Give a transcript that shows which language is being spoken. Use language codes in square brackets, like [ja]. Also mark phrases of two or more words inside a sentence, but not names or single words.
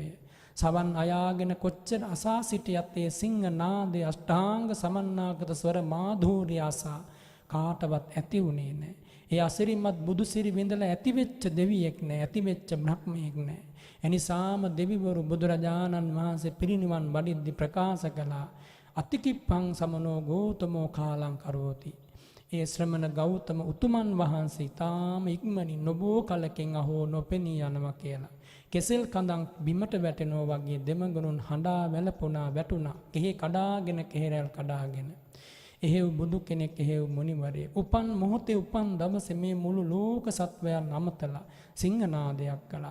[si] සවන් අයාගෙන කොච්චර අසා සිටියත් ඒ සිංහ නාදයේ අෂ්ටාංග සමන්නාගත ස්වර මාධූර්ය අසා කාටවත් ඇති වුණේ නෑ. ඒ අසිරිමත් බුදු සිරි විඳලා ඇතිවෙච්ච දෙවියෙක් නෑ, ඇතිවෙච්ච බ්‍රහ්මයෙක් නෑ. එනිසාම දෙවිවරු බුදුරජාණන් වහන්සේ පිරිනිවන් වඩිද්දි ප්‍රකාශ කළා [pi] අතිකිප්පං සමනෝ ගෞතමෝ කාලං කරෝති. [si] ඒ ශ්‍රමණ ගෞතම උතුමන් වහන්සේ ඊටාම ඉක්මනින් නොබෝ කලකින් අහෝ නොපෙනී යනවා කියලා. කෙසෙල් කඳන් බිමට වැටෙනවා වගේ දෙමගුරුන් හඬා වැළපුණා වැටුණා. කෙහි කඩාගෙන කෙහෙරල් කඩාගෙන. එහෙව් බුදු කෙනෙක් එහෙව් මුනිවරේ උපන් මොහොතේ උපන් දවසේ මේ මුළු ලෝක සත්වයන් අමතලා සිංහනාදයක් කළා.